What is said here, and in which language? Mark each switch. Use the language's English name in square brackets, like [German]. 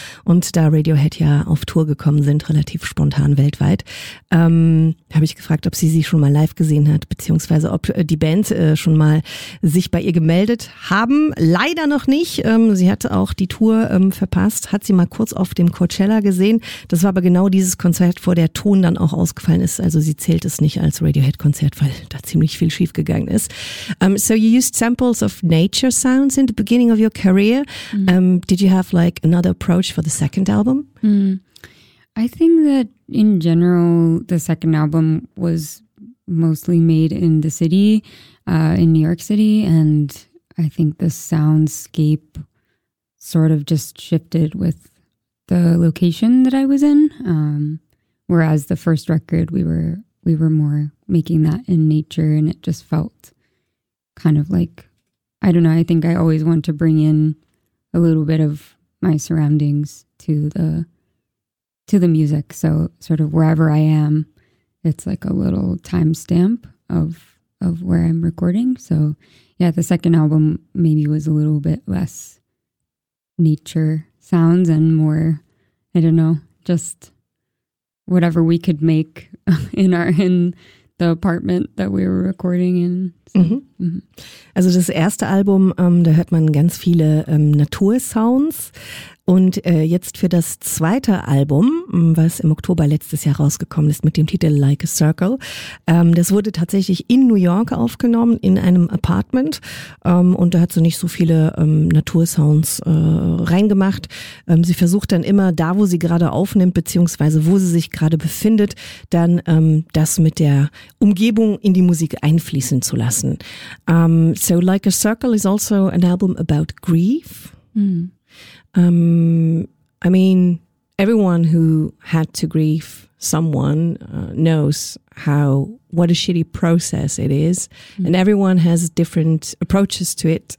[German] Und da Radiohead ja auf Tour gekommen sind, relativ spontan weltweit, habe ich gefragt, ob sie schon mal live gesehen hat, beziehungsweise ob die Band schon mal sich bei ihr gemeldet haben. Leider noch nicht. Sie hatte auch die Tour verpasst, hat sie mal kurz auf dem Coachella gesehen. Das war aber genau dieses Konzert, wo der Ton dann auch ausgefallen ist. Also sie zählt es nicht als Radiohead-Konzert, weil da ziemlich viel schief gegangen ist. [English] So you used samples of nature sounds in the beginning of your career. Mm. Did you have like another approach for the second album? Mm. I think that in general, the second album was mostly made in the city, in New York City. And I think the soundscape sort of just shifted with the location that I was in. Whereas the first record, we were more making that in nature, and it just felt kind of like, I don't know, I think I always want to bring in a little bit of my surroundings to the music. So sort of wherever I am, it's like a little timestamp of where I'm recording. So yeah, the second album maybe was a little bit less nature sounds and more, I don't know, just whatever we could make in the apartment that we were recording in. [German] Also das erste Album, da hört man ganz viele Natursounds. Und jetzt für das zweite Album, was im Oktober letztes Jahr rausgekommen ist mit dem Titel Like a Circle, das wurde tatsächlich in New York aufgenommen, in einem Apartment. Und da hat sie nicht so viele Natursounds reingemacht. Sie versucht dann immer, da wo sie gerade aufnimmt, beziehungsweise wo sie sich gerade befindet, dann das mit der Umgebung in die Musik einfließen zu lassen. [English] So Like a Circle is also an album about grief. Mm. I mean, everyone who had to grieve someone knows what a shitty process it is. Mm. And everyone has different approaches to it.